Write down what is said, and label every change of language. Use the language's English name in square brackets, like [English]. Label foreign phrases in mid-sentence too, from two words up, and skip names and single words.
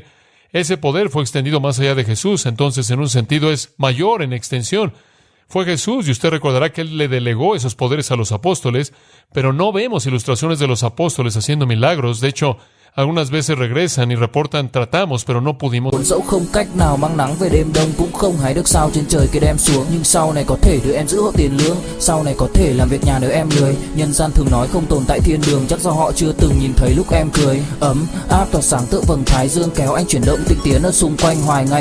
[Spanish] Ese poder fue extendido más allá de Jesús, entonces en un sentido es mayor en extensión. Fue Jesús, y usted recordará que Él le delegó esos poderes a los apóstoles, pero no vemos ilustraciones de los apóstoles haciendo milagros. De hecho, algunas veces regresan y reportan, tratamos, pero no pudimos. [Vietnamese] Dẫu không cách nào mang nắng về đêm đông, cũng không hái được sao trên trời kia đem xuống, nhưng sau này có thể đưa em giữ hộ tiền lương, sau này có thể làm việc nhà nếu em lười. Nhân gian thường nói không tồn tại thiên đường, chắc do họ chưa từng nhìn thấy lúc em cười. Ấm áp tỏa sáng tựa vầng thái dương, kéo anh chuyển động tinh tiến ở xung quanh hoài ngày.